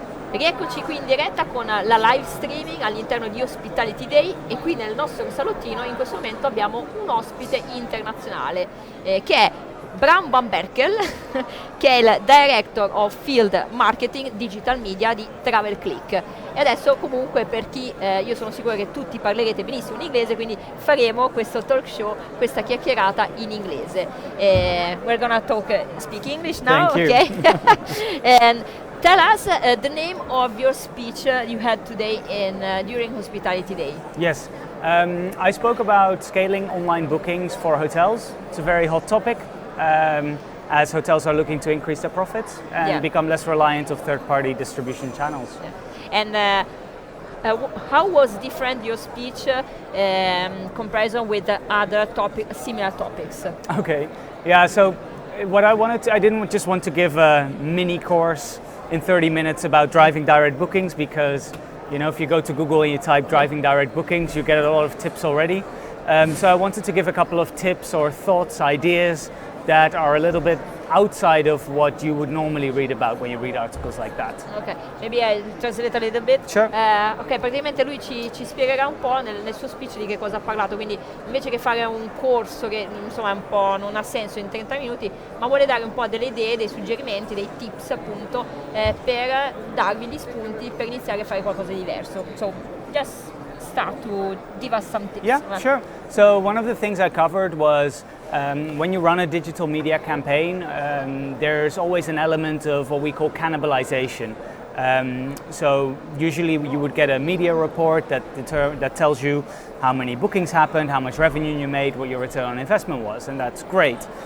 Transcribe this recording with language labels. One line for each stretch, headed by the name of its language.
Italian: Rieccoci qui in diretta con la live streaming all'interno di Hospitality Day e qui nel nostro salottino in questo momento abbiamo un ospite internazionale che è Bram Van Berkel che è il Director of Field Marketing Digital Media di Travel Click. E adesso comunque per chi, io sono sicura che tutti parlerete benissimo in inglese, quindi faremo questo talk show, questa chiacchierata in inglese.
English: We're gonna speak English now, okay? And tell us the name of your speech you had today during Hospitality Day. Yes, I spoke about scaling online bookings for hotels. It's a very hot topic as hotels are looking to increase their profits and become less reliant of third-party distribution channels. Yeah. And how was different your speech comparison with the other similar topics? Okay, yeah, so what I didn't just want to give a mini course in 30 minutes about driving direct bookings because, you know, if you go to Google and you type driving direct bookings, you get a lot of tips already. So I wanted to give a couple of tips or thoughts, ideas that are a little bit outside of what you would normally read about when you read articles like that. Okay, maybe I translate a little bit. Sure.
Italian: Ok, praticamente lui ci spiegherà un po' nel suo speech di che cosa ha parlato, quindi invece che fare un corso che insomma un po' non ha senso in 30 minuti, ma vuole dare un po' delle idee, dei suggerimenti, dei tips appunto per darvi gli spunti per iniziare a fare qualcosa di diverso.
English: So, just start to give us some tips. Yeah, sure. So one of the things I covered was when you run a digital media campaign, there's always an element of what we call cannibalization. So usually you would get a media report that tells you how many bookings happened, how much revenue you made, what your return on investment was, and that's great.